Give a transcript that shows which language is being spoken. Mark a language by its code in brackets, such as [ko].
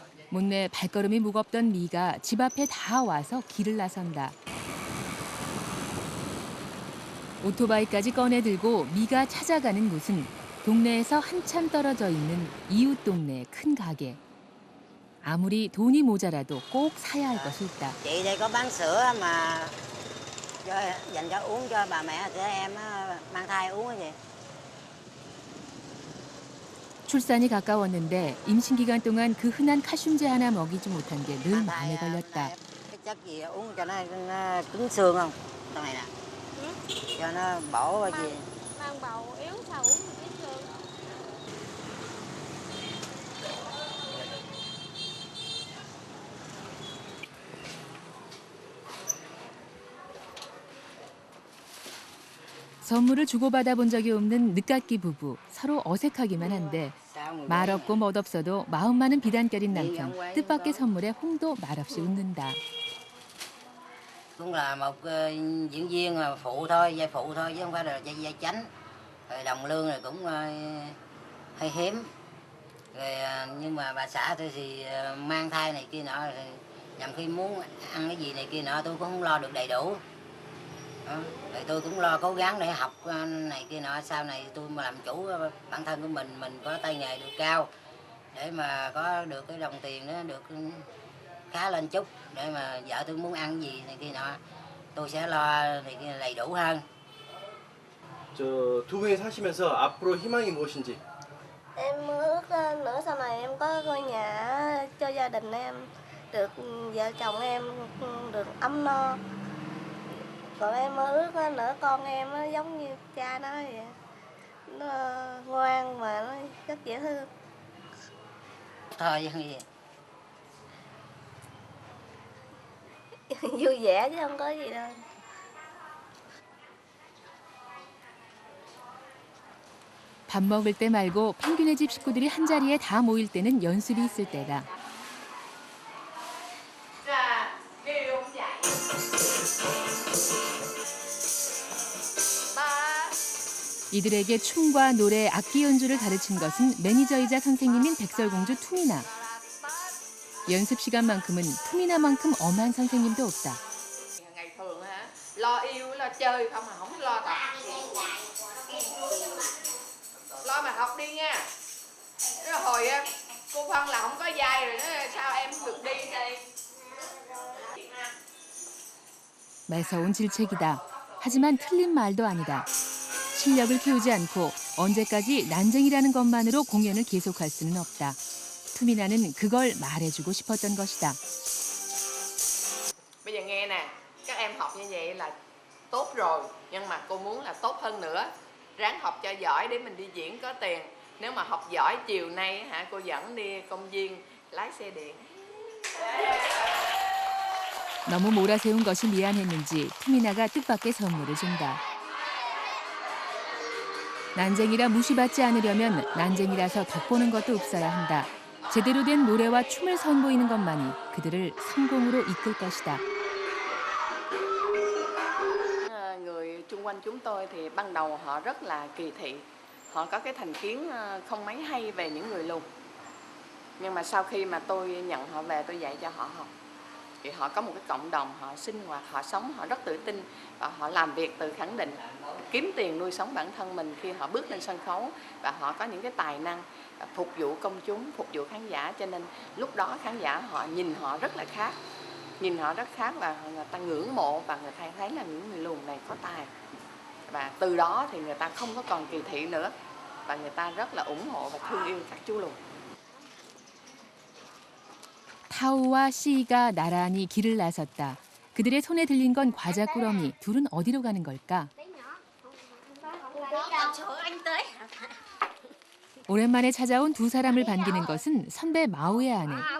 [ko] 못내 발걸음이 무겁던 미가 집 앞에 다 와서 길을 나선다. 오토바이까지 꺼내 들고 미가 찾아가는 곳은 동네에서 한참 떨어져 있는 이웃 동네의 큰 가게. 아무리 돈이 모자라도 꼭 사야 할 것이 있다. [vi] Chị đây có bán sữa mà dành cho uống cho bà mẹ của em mang thai uống cái gì? [ko] 출산이 가까웠는데 임신 기간 동안 그 흔한 칼슘제 하나 먹이지 못한 게 늘 마음에 걸렸다. [vi] Cái chất gì uống cho nó cứng xương không? Trong này nè. Cho nó bổ cái gì? Mang bầu yếu sao uống được cái xương. [ko] 선물을 주고받아 본 적이 없는 늦깎이 부부. 서로 어색하기만 한데 말 없고 멋 없어도 마음 많은 비단결인 남편. 뜻밖의 선물에 홍도 말없이 웃는다. [vi] Cũng là một diễn viên phụ thôi, vai phụ thôi chứ không phải là vai chánh. Rồi đồng lương rồi cũng hơi hiếm. Rồi nhưng mà bà xã tôi thì mang thai này kia nọ, nhằm khi muốn ăn cái gì này kia nọ tôi cũng không lo được đầy đủ. Rồi tôi cũng lo cố gắng để học này kia nọ, sau này tôi mà làm chủ bản thân của mình có tay nghề được cao để mà có được cái đồng tiền đó được khá lên chút, để mà vợ tôi muốn ăn gì này kia nọ tôi sẽ lo này kia đầy đủ hơn. [ko] 두 분이 사시면서 앞으로 희망이 무엇인지? [vi] Em ước nữa sau này em có ngôi nhà cho gia đình em, được vợ chồng em được ấm no. Còn em ước nữa con em nó giống như cha nó vậy. Nó ngoan mà nó rất dễ thương. Thôi gì? Vui vẻ chứ không có gì đâu. [ko] 밥 먹을 때 말고 펭귄의 집 식구들이 한자리에 다 모일 때는 연습이 있을 때다. 이들에게 춤과 노래, 악기 연주를 가르친 것은 매니저이자 선생님인 백설공주 투미나. 연습 시간만큼은 투미나만큼 엄한 선생님도 없다. [vi] Ngày thường lo yêu lo chơi không mà không lo tập. Lo mà học đi nha. Rồi hồi cô Phân là không có vai rồi sao em được đi đây? [ko] 매서운 질책이다. 하지만 틀린 말도 아니다. 실력을 키우지 않고 언제까지 난쟁이라는 것만으로 공연을 계속할 수는 없다. 투미나는 그걸 말해주고 싶었던 것이다. [vi] Bây giờ nghe nè, các em học như vậy là tốt rồi, nhưng mà cô muốn là tốt hơn nữa. Ráng học cho giỏi để mình đi diễn có tiền. Nếu mà học giỏi chiều nay cô dẫn đi công viên lái xe điện. [ko] 너무 몰아세운 것이 미안했는지 투미나가 뜻밖의 선물을 준다. 난쟁이라 무시받지 않으려면 난쟁이라서 덕보는 것도 없어야 한다. 제대로 된 노래와 춤을 선보이는 것만이 그들을 성공으로 이끌 것이다. [vi] Người chung quanh chúng tôi thì ban đầu họ rất là kỳ thị. Họ có cái thành kiến không mấy hay về những người lùn. Nhưng mà sau khi mà tôi nhận họ về, tôi dạy cho họ học, thì họ có một cái cộng đồng, họ sinh hoạt, họ sống, họ rất tự tin và họ làm việc tự khẳng định, kiếm tiền nuôi sống bản thân mình khi họ bước lên sân khấu, và họ có những cái tài năng phục vụ công chúng, phục vụ khán giả, cho nên lúc đó khán giả họ nhìn họ rất là khác. Nhìn họ rất khác và người ta ngưỡng mộ, và người ta thấy là những người lùn này có tài. Và từ đó thì người ta không có còn kỳ thị nữa, và người ta rất là ủng hộ và thương yêu các chú lùn. [ko] 타오와 씨가 나란히 길을 나섰다. 그들의 손에 들린 건 과자 꾸러미. 둘은 어디로 가는 걸까? 오랜만에 찾아온 두 사람을 반기는 것은 선배 마오의 아내.